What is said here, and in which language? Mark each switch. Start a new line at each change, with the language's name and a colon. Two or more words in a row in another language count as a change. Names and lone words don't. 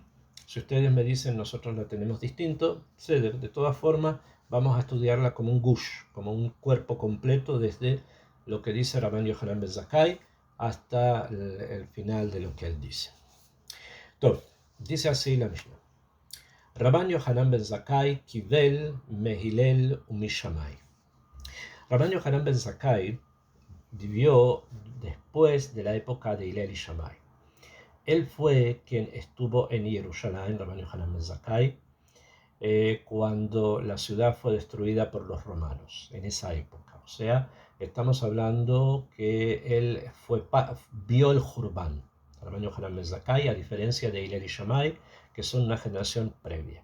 Spanish: Si ustedes me dicen nosotros la tenemos distinto, de todas formas vamos a estudiarla como un gush, como un cuerpo completo desde lo que dice Rabban Yohanan ben Zakkai hasta el final de lo que él dice. Entonces, dice así la Mishnah.
Hebrew: רבן יוחנן בן זכאי קיבל מהלל ומשמאי.
Spanish: Rabban Yohanan ben Zakkai vivió después de la época de Hillel y Shammai. Él fue quien estuvo en Jerusalén, Rabban Yohanan ben Zakkai, cuando la ciudad fue destruida por los romanos, en esa época. O sea, estamos hablando que él vio el Jurban, Rabban Yohanan ben Zakkai, a diferencia de Hillel y Shammai, que son una generación previa.